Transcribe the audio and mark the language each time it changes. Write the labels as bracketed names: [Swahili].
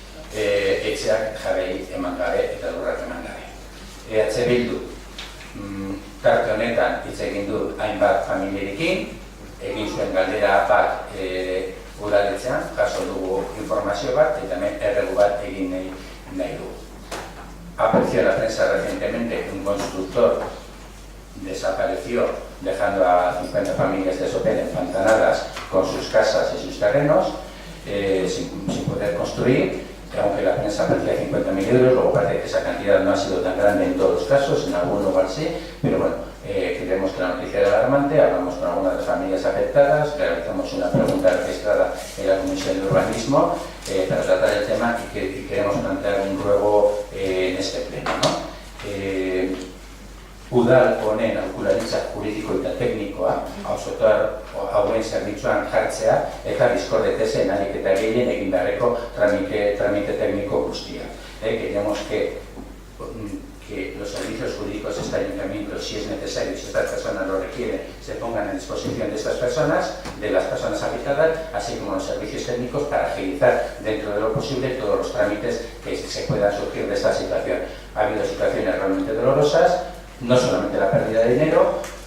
[Basque] Etxeak jabei eman gabe eta lurrak eman gabe. EH Bildu tarte honetan hitz egin du hainbat familierekin, egin zuen galdera bat udaletxean, jaso dugu informazio bat eta hemen erregu bat egin nahi dugu. [Spanish] Apareció en la prensa recientemente un constructor desapareció dejando a 50 familias de Sopel empantanadas con sus casas y sus terrenos sin poder construir, aunque la prensa aparecía 50.000 euros, luego parece que esa cantidad no ha sido tan grande en todos los casos, en algún lugar sí, pero bueno, creemos que la noticia era alarmante, hablamos con algunas de las familias afectadas, realizamos una pregunta registrada en la Comisión de Urbanismo para tratar el tema y queremos plantear un ruego en este pleno, ¿no? [Basque] Udal honen aholkularitza juridiko eta teknikoa auzotar hauen zerbitzuan jartzea eta bizkorretezen ahalik eta gehien egin beharreko tramite técnico guztia. [Spanish] Queremos que los servicios jurídicos de este ayuntamiento, si es necesario, si estas personas lo requieren, se pongan a disposición de estas personas, de las personas afectadas, así como los servicios técnicos para agilizar dentro de lo posible todos los trámites que se puedan surgir de esta situación. Ha habido situaciones realmente dolorosas, no solamente la pérdida de dinero,